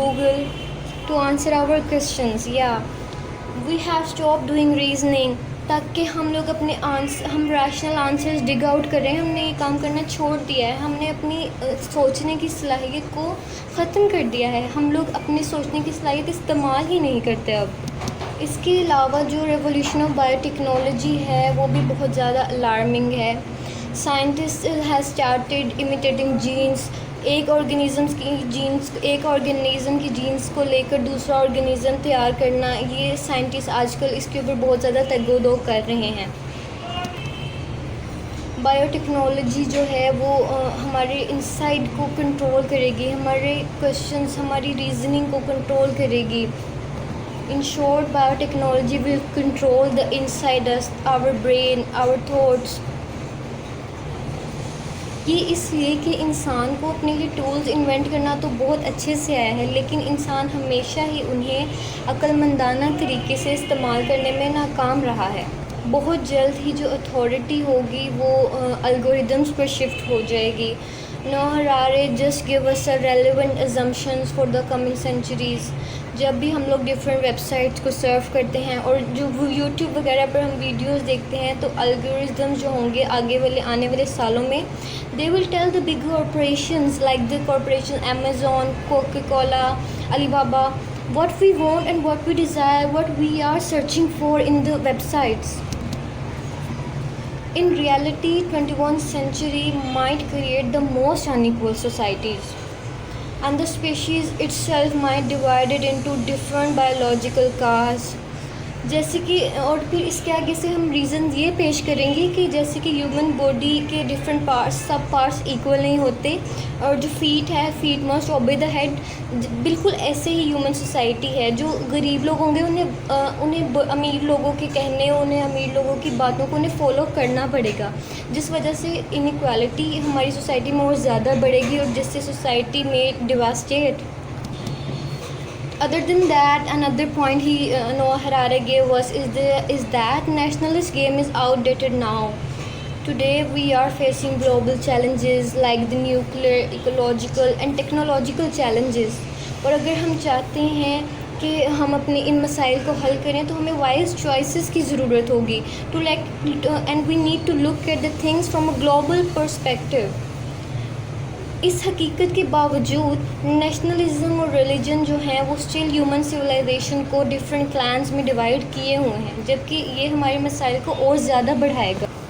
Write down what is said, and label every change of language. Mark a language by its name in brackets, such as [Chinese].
[English] Google to answer our questions۔ we have stopped doing reasoning، [Urdu] تاکہ ہم لوگ ہم ریشنل آنسرز ڈگ آؤٹ کریں۔ ہم نے یہ کام کرنا چھوڑ دیا ہے، ہم نے اپنی سوچنے کی صلاحیت کو ختم کر دیا ہے، ہم لوگ اپنی سوچنے کی صلاحیت استعمال ہی نہیں کرتے اب۔ اس کے علاوہ جو ریولیوشن آف بایو ٹیکنالوجی ہے وہ بھی بہت زیادہ الارمنگ ہے، [English] Scientists has started imitating genes. [Urdu] ایک آرگنیزم کی جینس کو لے کر دوسرا آرگنیزم تیار کرنا، یہ سائنٹسٹ آج کل اس کے اوپر بہت زیادہ تگ و دو کر رہے ہیں. بایو ٹیکنالوجی جو ہے وہ ہمارے انسائڈ کو کنٹرول کرے گی، ہمارے کوشچنس، ہماری ریزننگ کو کنٹرول کرے گی. [English] In short, biotechnology will control the inside us, our brain, our thoughts. [Urdu] یہ اس لیے کہ انسان کو اپنے لیے ٹولز انوینٹ کرنا تو بہت اچھے سے آیا ہے، لیکن انسان ہمیشہ ہی انہیں عقل مندانہ طریقے سے استعمال کرنے میں ناکام رہا ہے. بہت جلد ہی جو اتھارٹی ہوگی وہ الگوریدمس پر شفٹ ہو جائے گی. [English] Noah Harari just gave us relevant assumptions for the coming centuries. [Urdu] جب بھی ہم لوگ ڈفرینٹ ویب سائٹس کو سرف کرتے ہیں اور جو یوٹیوب وغیرہ پر ہم ویڈیوز دیکھتے ہیں تو الگوریزمز جو ہوں گے آنے والے سالوں میں [English] they will tell the big corporations like the corporation Amazon, Coca-Cola, Alibaba what we want and what we desire, what we are searching for in the websites. In reality, 21st century might create the most unequal societies, and the species itself might divided into different biological castes. [Urdu] جیسے کہ اور پھر اس کے آگے سے ہم reasons یہ پیش کریں گے کہ جیسے کہ ہیومن باڈی کے different parts, sub parts equal نہیں ہوتے، اور جو فیٹ ہے، [English] Fate must obey the head. [Urdu] بالکل ایسے ہی ہیومن سوسائٹی ہے. جو غریب لوگ ہوں گے انہیں امیر لوگوں کے کہنے، انہیں امیر لوگوں کی باتوں کو انہیں فالو کرنا پڑے گا، جس وجہ سے انیکوالٹی ہماری سوسائٹی میں اور زیادہ بڑھے گی اور جس سے سوسائٹی میں ڈیواسٹیٹ. [English] Other than that, another point Noah Harari gave us is that nationalist game is outdated now. Today we are facing global challenges like the nuclear, ecological and technological challenges. [Urdu] اور اگر ہم چاہتے ہیں کہ ہم اپنے ان مسائل کو حل کریں تو ہمیں وائز چوائسیز کی ضرورت ہوگی [English] and we need to look at the things from a global perspective. [Urdu] اس حقیقت کے باوجود نیشنلزم اور ریلیجن جو ہیں وہ اسٹل ہیومن سویلائزیشن کو ڈفرینٹ کلانس میں ڈیوائڈ کیے ہوئے ہیں، جبکہ یہ ہمارے مسائل کو اور زیادہ بڑھائے گا.